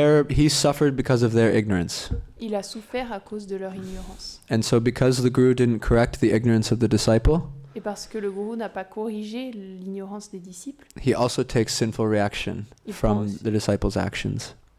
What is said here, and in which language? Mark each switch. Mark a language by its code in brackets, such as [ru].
[en] he suffered because of their ignorance. [fr] il a souffert à cause de leur ignorance. [en] And so because the guru didn't correct the ignorance of the disciple, [fr] Et parce que le gourou n'a pas corrigé l'ignorance des disciples, [en] he also takes sinful reaction from the disciples' actions.